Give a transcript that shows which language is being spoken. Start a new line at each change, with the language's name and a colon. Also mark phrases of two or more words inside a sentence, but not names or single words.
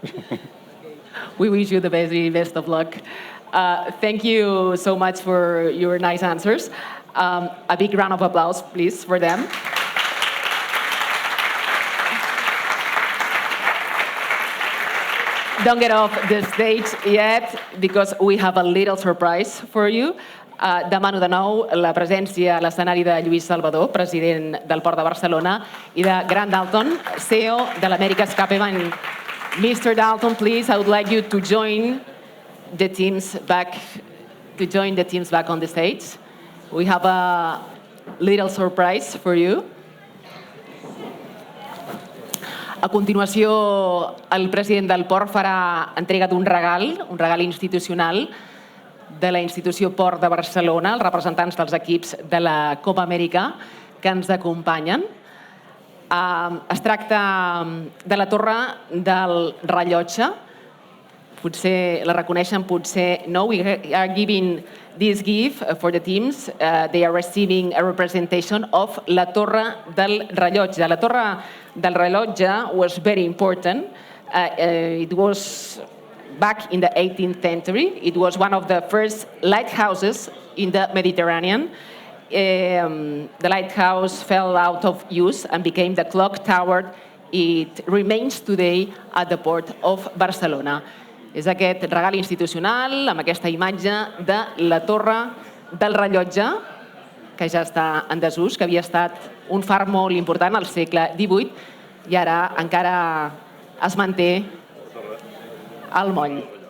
English: We wish you the very best of luck. Thank you so much for your nice answers. A big round of applause, please, for them. Don't get off the stage yet, because we have a little surprise for you.
Catalan: Demano de nou la presència a l'escenari de Lluís Salvadó, president del Port de Barcelona, i de Grant Dalton, CEO de l'America's Cup event.
English: Mr. Dalton, please, I would like you to join the teams back on the stage. We have a little surprise for you.
Catalan: A continuació, el president del Port farà entrega d'un regal institucional de la institució Port de Barcelona, els representants dels equips de la Copa Amèrica que ens acompanyen. Es tracta de la torre del rellotge. Potser la reconeixen, potser no.
English: We are giving this gift for the teams. They are receiving a representation of
Catalan: la torre del rellotge. La torre del rellotge
English: was very important. It was back in the 18th century. It was one of the first lighthouses in the Mediterranean. The lighthouse fell out of use and became the clock tower. It remains today at the port of Barcelona.
Catalan: És aquest regal institucional amb aquesta imatge de la torre del rellotge, que ja està en desús, que havia estat un far molt important al segle XVIII i ara encara es manté al moll.